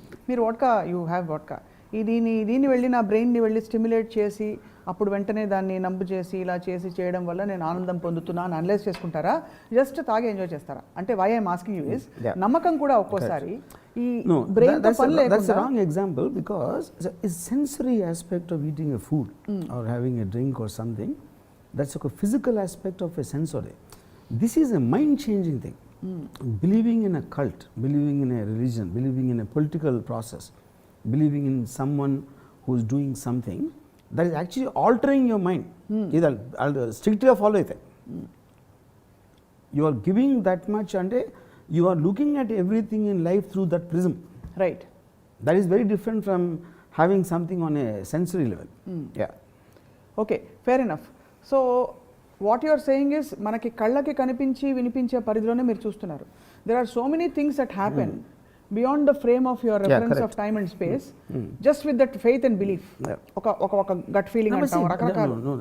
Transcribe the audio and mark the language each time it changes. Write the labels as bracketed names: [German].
[Telugu] మీరు vodka, [English] You have vodka. [Telugu] దీన్ని వెళ్ళి నా బ్రెయిన్ని వెళ్ళి స్టిమ్యులేట్ చేసి అప్పుడు వెంటనే దాన్ని నంబు చేసి ఇలా చేసి చేయడం వల్ల నేను ఆనందం పొందుతున్నా అని అనలైజ్ చేసుకుంటారా, జస్ట్ తాగి ఎంజాయ్ చేస్తారా? అంటే [English] why I'm asking you is [Telugu] నమ్మకం కూడా ఒక్కోసారి ఈ బ్రెయిన్ తో పని లేకుండా. [English] That's a wrong example because it's sensory aspect of eating a food or having a drink or something. That's a physical aspect of a sensory. This is a mind changing thing. Believing in a cult, believing in a religion, believing in a political process, believing in someone who is doing something, that is actually altering your mind. I'll strictly follow it. You are giving that much and you are looking at everything in life through that prism. Right. That is very different from having something on a sensory level. Yeah. Okay, fair enough. So what you're saying is [Telugu] మనకి కళ్ళకి కనిపించి వినిపించే పరిధిలోనే మీరు చూస్తున్నారు. [English] There are so many things that happen beyond the frame of your reference of time and space, just with that faith and belief. [Telugu] ఒక gut feeling అంటాం రకరకాల.